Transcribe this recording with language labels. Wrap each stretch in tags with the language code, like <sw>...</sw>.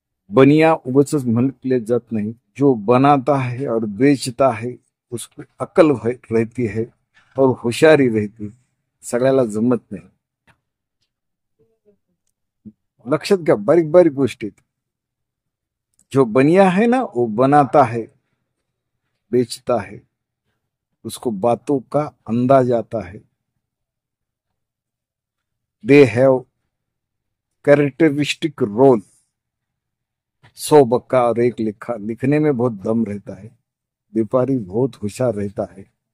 <mr>बनिया उगच म्हटले जात</mr> <hi>नहीं, जो बनाता है और बेचता है उसको अक्ल रहती है और होशियारी रहती.</hi> <mr>सगळ्याला जमत नाही. लक्षात घ्या, बारीक बारीक गोष्टी.</mr> <hi>जो बनिया है ना, वो बनाता है, बेचता है, उसको बातों का अंदाज आता है.</hi> <en>They have characteristic role.</en> <hi>100 बक्का और एक लिखा, लिखने में बहुत दम रहता है. व्यापारी बहुत होशियार रहता है.</hi>